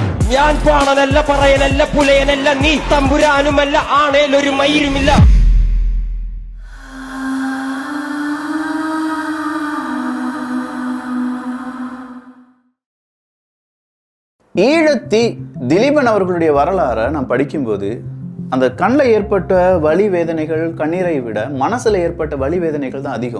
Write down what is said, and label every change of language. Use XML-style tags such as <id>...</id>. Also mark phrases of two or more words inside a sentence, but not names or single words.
<ml>ഞാൻ പാണനല്ല പറയനല്ല പുലയനല്ല നീ തമ്പുരാനുമല്ല ആണേലൊരു മയിരുമില്ല.</ml> <ta>ஈழத்தி திலீபன் அவர்களுடைய வரலாறை நான் படிக்கும்போது அந்த கண்ணில் ஏற்பட்ட வலி வேதனைகள் கண்ணீரை விட மனசில் ஏற்பட்ட வலி வேதனைகள் தான் அதிகம்.</ta>